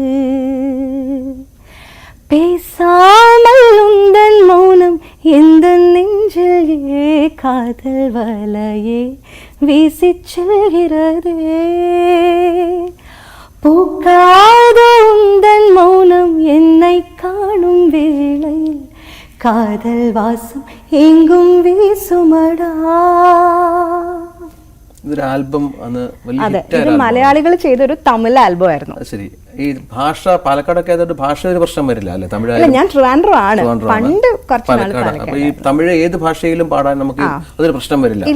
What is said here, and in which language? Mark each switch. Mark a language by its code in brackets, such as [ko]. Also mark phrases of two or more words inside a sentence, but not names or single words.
[ta] பேசாமல் உந்தன் மௌனம் எந்த நெஞ்சிலே காதல் வலையே வீசிச் செல்கிறதே பூக்காத உந்தன் மௌனம் என்னை காணும் வேளையில் காதல் வாசம் எங்கும் வீசுமடா. [ml] ഇതൊരു ആൽബം ആണ്. അതെ, ഇത് മലയാളികൾ ചെയ്തൊരു തമിഴ് ആൽബം ആയിരുന്നു. ശരി. ഈ ഭാഷ പാലക്കാടൊക്കെ ആയതുകൊണ്ട് ഭാഷ ഒരു പ്രശ്നം വരില്ല അല്ലെ? തമിഴ്. ഞാൻ ട്രിവാൻഡ്രം ആണ്. പണ്ട് പാലക്കാട്. അപ്പൊ ഈ തമിഴ് ഏത് ഭാഷയിലും പാടാൻ നമുക്ക് അതൊരു പ്രശ്നം വരില്ല.